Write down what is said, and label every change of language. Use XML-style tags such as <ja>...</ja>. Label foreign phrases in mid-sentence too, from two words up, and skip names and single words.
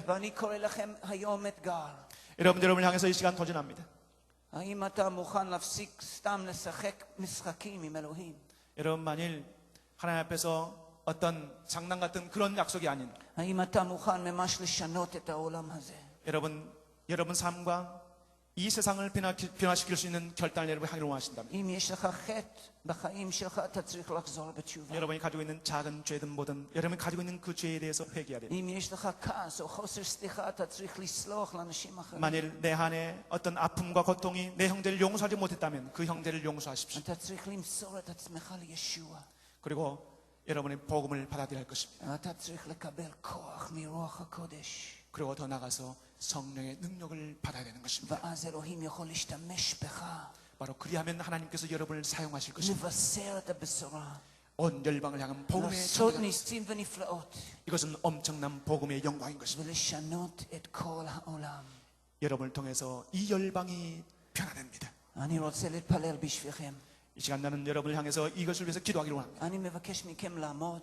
<he>ואני קורא לכם היום אתגר.</he> <ko>여러분을 향해서 이 시간 도전합니다.</ko> <he>האם אתה מוכן להפסיק סתם לשחק משחקים עם אלוהים?</he> <ko>여러분 만일 하나님 앞에서 어떤 장난 같은 그런 약속이 아닌</ko> <he>האם אתה מוכן ממש לשנות את העולם הזה?</he> <ko>여러분 삶과 이 세상을 변화시킬 수 있는 결단을 여러분이 하기를 원하신다면,</ko> <he>אם יש לך חטא בחיים שלך, אתה צריך לחזור בתשובה.</he> <ko>여러분이 가지고 있는 작은 죄든 뭐든 여러분이 가지고 있는 그 죄에 대해서 회개해야 됩니다.</ko> <he>אם יש לך כעס או חוסר סליחה, אתה צריך לסלוח לאנשים אחרים.</he> <ko>만일 내 안에 어떤 아픔과 고통이 내 형제를 용서하지 못했다면 그 형제를 용서하십시오.</ko> <he>אתה צריך למסור את עצמך לישוע.</he> <ko>그리고 여러분의 복음을 받아들여야 할 것입니다.</ko> <he>אתה צריך לקבל כוח מרוח הקודש.</he> <ko>그리고 더 나가서 성령의 능력을 받아야 되는 것입니다.</ko> <he>ואז אלוהים יכול להשתמש בך.</he> <ko>바로 그리하면 하나님께서 여러분을 사용하실 것입니다.</ko> <he>לבשר את הבשורה.</he> <ko>온 열방을 향한 복음의</ko> <he>לעשות</he> <ko>전달.</ko> <he>ניסים ונפלאות.</he> <ko>이것은 엄청난 복음의 영광인 것입니다.</ko> <he>ולשנות את כל העולם.</he> <ko>여러분을 통해서 이 열방이 변화됩니다.</ko> <he>אני רוצה להתפלל בשבילכם.</he> <ko>이 시간 나는 여러분을 향해서 이것을 위해서 기도하기를 원합니다.</ko> <he>אני מבקש מכם לעמוד.</he>